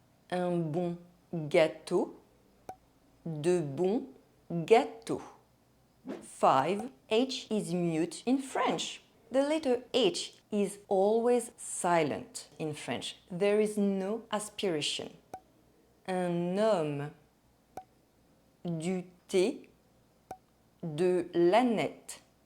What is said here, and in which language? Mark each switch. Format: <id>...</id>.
<fr>Un bon gâteau, de bons gâteaux.</fr> <en>5. H is mute in French. The letter H is always silent in French. There is no aspiration.</en> <fr>Un homme, du thé, de l'ânette.</fr>